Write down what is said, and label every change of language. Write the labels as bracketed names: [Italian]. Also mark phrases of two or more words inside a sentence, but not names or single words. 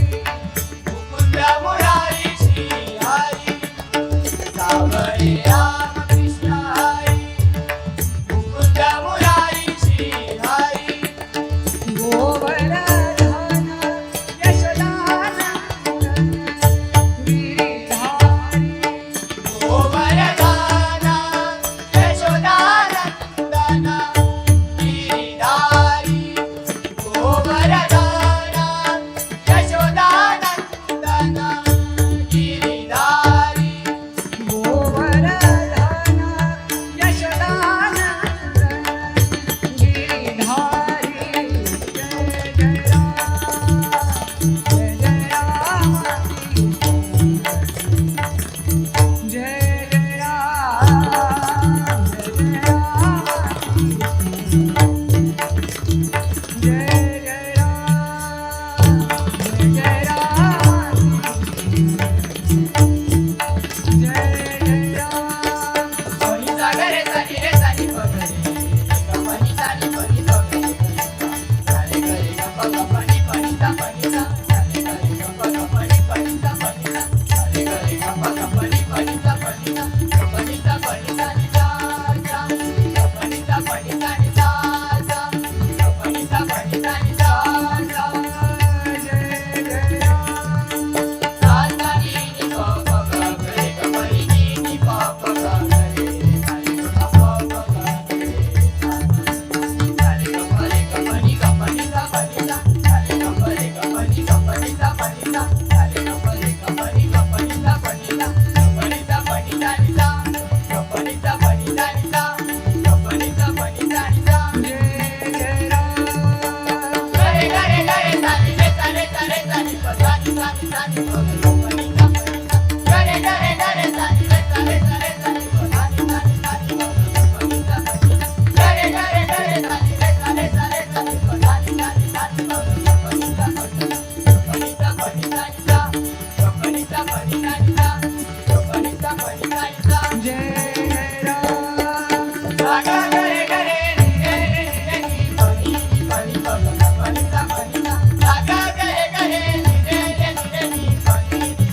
[Marathi] मुकुंद मुरारी श्री हरी सावरी रामकृष्ण हरी मुकुंद मुरारी श्री हरी गोवर्धन यशोदानंदन गिरिधारी गोवर्धन यशोदानंदन गिरिधारी गोवर्धन यशोदानंदन गिरिधारी गोवर्धन यशोदानंदन गिरिधारी [Hindi] जय जय राम जय जय राम जय राम जय जय राम पनी सागरे सानी रे सानी पगरे पनी सानी पनी पगरे सारे करे गप पनी पनी सा पनी सा सारे करे गप पनी पनी सा पनी सा सारे करे गप पनी पनी सा पनी सा पनी सा पनी सा नि सा सा पनी सा पनी सा नि सा सा पनी सा पनी सा नि सा सा जय जय राम सा सा नि प प ग रे ग पनी नि प प ग रे सारे ग प प ग रे सारे ग परे ग पनी सा पनी सा सारे ग परे ग पनी सा पनी सा सारे ग परे ग पनी सा पनी सा पनी सा पनी सा पनी सा नि सा पनी सा पनी सा नि सा पनी सा पनी सा नि सा जय जय राम गरे गरे गरे सानी रे सारे सारे सानी प सानी सानी सानी प पनी सा पनी सा गरे गरे गरे सानी रे सारे सारे सानी प सानी सानी सानी प पनी सा पनी सा गरे गरे गरे सानी रे सारे सारे सानी प सानी सानी सानी प पनी सा पनी सा पनी सा पनी सा नि सा पनी सा पनी सा नि सा पनी सा पनी सा नि सा जय जय राम सागा गरे गरे रे रे रे नि पनी पनी पनी सा पनी सा सागा गरे गरे रे रे रे नि पनी